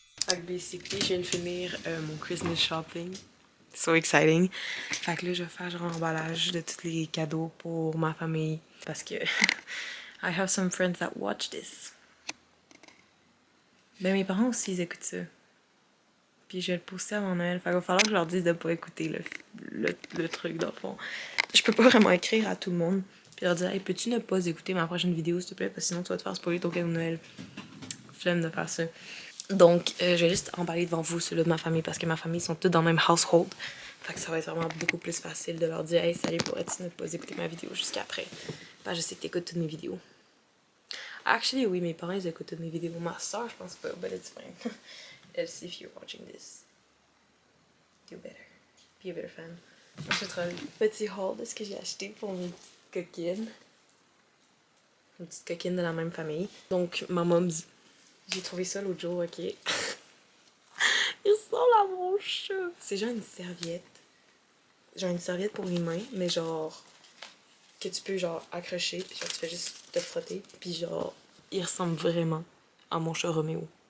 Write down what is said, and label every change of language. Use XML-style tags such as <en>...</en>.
<fr>Fait que</fr> <en>basically,</en> <fr>je viens de finir mon</fr> <en>Christmas shopping. So exciting.</en> <fr>Fait que là, je vais faire genre l'emballage de tous les cadeaux pour ma famille. Parce que</fr> <en>I have some friends that watch this.</en> <fr>Ben mes parents aussi, ils écoutent ça. Puis je vais le poster avant Noël. Fait qu'il va falloir que je leur dise de pas écouter le truc dans le fond. Je peux pas vraiment écrire à tout le monde. Puis leur dire, hey, peux-tu ne pas écouter ma prochaine vidéo, s'il te plaît? Parce que sinon, tu vas te faire spoiler ton cadeau de Noël. Flemme de faire ça. Donc, je vais juste en parler devant vous, ceux-là de ma famille, parce que ma famille sont tous dans le même household. Fait que ça va être vraiment beaucoup plus facile de leur dire, hey, salut, pourrais-tu ne pas écouter ma vidéo jusqu'après? Ben, je sais que t'écoutes toutes mes vidéos.</fr> <en>Actually,</en> <fr>oui, mes parents, ils écoutent toutes mes vidéos. Ma soeur, je pense pas,</fr> <en>but it's fine. Elsie, if you're watching this, do better. Be a better fan.</en> <fr>Je vais un petit haul de ce que j'ai acheté pour mes petites coquines. Une petite coquine de la même famille. Donc, ma</fr> <en>mom's.</en> <fr>J'ai trouvé ça l'autre jour, ok? Il ressemble à mon chat. C'est genre une serviette. Genre une serviette pour les mains, mais genre que tu peux genre accrocher, puis genre tu fais juste te frotter, puis genre il ressemble vraiment à mon chat Roméo.</fr>